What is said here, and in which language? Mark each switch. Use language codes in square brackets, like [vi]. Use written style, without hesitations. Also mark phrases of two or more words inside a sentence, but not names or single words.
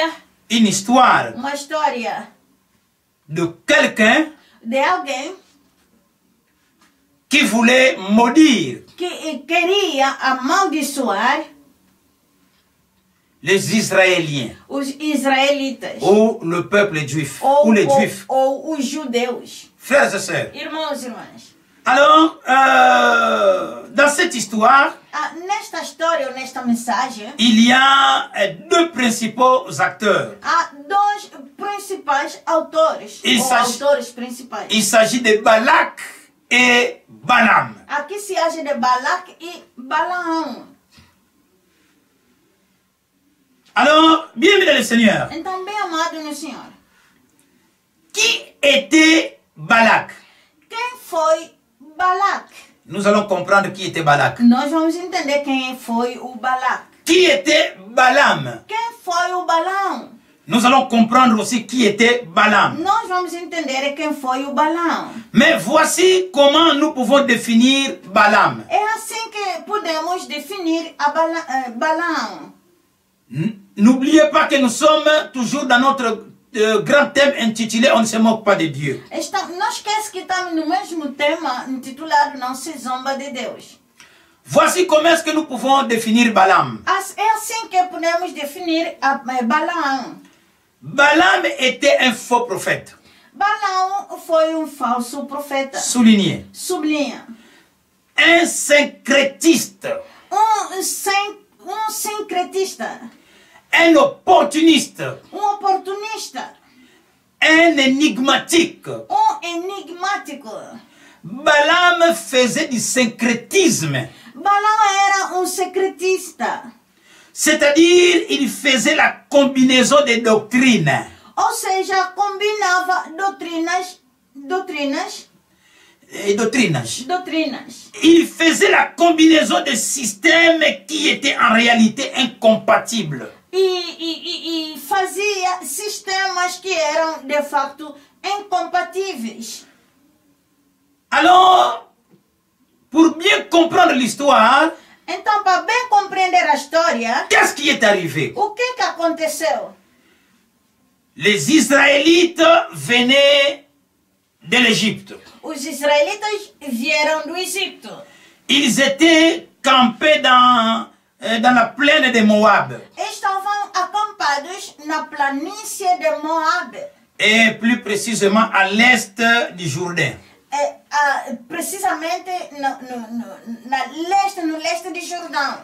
[fr] une histoire [pt] uma história [fr] de quelqu'un [pt] de alguém [fr] qui voulait maudire [pt] que queria amaldiçoar [fr] les Israéliens [pt] os israelitas [fr] ou le peuple juif ou les juifs. [pt] ou os judeus. [fr] Frères et sœurs, [pt] Irmãos e irmãs, [fr] alors, dans cette histoire, [pt] nesta história ou nesta mensagem, [fr] il y a deux principaux acteurs. [pt] há dois principais autores, autores principais. [fr] Il s'agit de Balak et Balaam. [pt] Aqui se age de Balac e Balaão. [fr] Alors, bienvenue dans le Seigneur. [pt] Então, bem amado no Senhor, [fr] Qui était Balak? [pt] quem foi Balac? [fr] Nous allons comprendre qui était Balak. [pt] Nós vamos entender quem foi o Balac. [fr] Qui était Balaam? [pt] Quem foi o Balaão? [fr] Nous allons comprendre aussi qui était Balaam. [pt] Nós vamos entender quem foi o Balaão. [fr] Mais voici comment nous pouvons définir Balaam. [pt] É assim que podemos definir a Balaão. [fr] N'oubliez pas que nous sommes toujours dans notre grand thème intitulé « On ne se moque pas de Dieu ». [pt] Não esquece que estamos no mesmo tema intitulado Não se zomba de Deus. [fr] Voici comment est-ce que nous pouvons définir Balaam. [pt] É assim que podemos definir a Balaão. [fr] Balaam était un faux prophète. [pt] Balaão foi falso profeta. [fr] Souligné. [pt] Sublinha. [fr] Un syncrétiste. [pt] Sincretista. [fr] Un opportuniste. [pt] Oportunista. [fr] Un énigmatique. [pt] Enigmático. [fr] Balaam faisait du syncrétisme. [pt] Balaão era secretista. [fr] C'est-à-dire, il faisait la combinaison des doctrines. [pt] Ou seja, combinava doutrinas. [fr] Il faisait la combinaison de systèmes qui étaient en réalité incompatibles. [pt] E fazia sistemas que eram de facto incompatíveis. [fr] Alors, pour bien comprendre l'histoire, [pt] Então, para bem compreender a história, [fr] qu'est-ce qui est arrivé? [pt] o que aconteceu? [fr] Les Israélites venaient de l'Égypte. [pt] Os israelitas vieram do Egito. [fr] Ils étaient campés dans la plaine de Moab. [pt] Estavam acampados na planície de Moab. [fr] Et plus précisément à l'est du Jourdain. [pt] Precisamente no leste de Jordão.